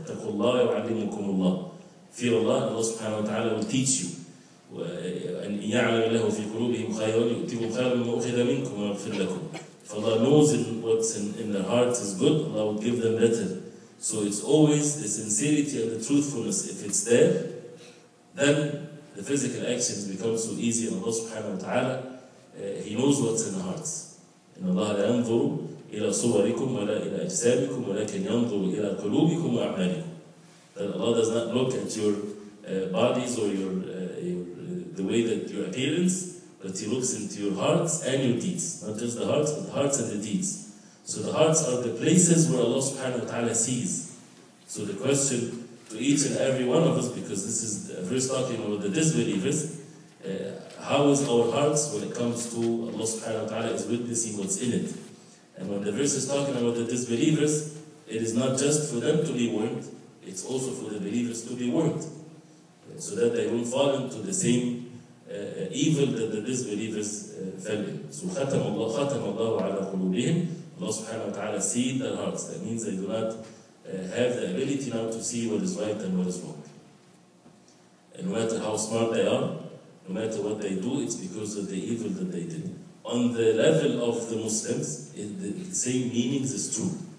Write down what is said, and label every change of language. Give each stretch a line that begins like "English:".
Arabic: اتقوا الله ويعلمكم الله.
English: Fear Allah, Allah subhanahu wa ta'ala will teach you.
Arabic: أن يعلم الله في قلوبهم خيرا يؤتكم خيرا مما أخذ منكم ويغفر لكم.
English: If Allah knows what's in their hearts is good, Allah will give them better. So it's always the sincerity and the truthfulness. If it's there, then the physical actions become so easy. And Allah subhanahu wa ta'ala, He knows what's in the hearts.
Arabic: إن الله لا ينظر إلى صوركم ولا إلى أجسامكم ولكن ينظر إلى قلوبكم وأعمالكم.
English: That Allah does not look at your bodies or the way that your appearance, but He looks into your hearts and your deeds. Not just the hearts, but the hearts and the deeds. So the hearts are the places where Allah subhanahu wa ta'ala sees. So the question to each and every one of us, because this is a verse talking about the disbelievers, how is our hearts when it comes to Allah subhanahu wa ta'ala is witnessing what's in it. And when the verse is talking about the disbelievers, it is not just for them to be warned, it's also for the believers to be warned, so that they won't fall into the same evil that the disbelievers fell in.
Arabic: So ختم الله على قلوبهم.
English: Allah subhanahu wa ta'ala sealed their hearts. That means they do not have the ability now to see what is right and what is wrong. And no matter how smart they are, no matter what they do, it's because of the evil that they did. On the level of the Muslims, the same meanings is true.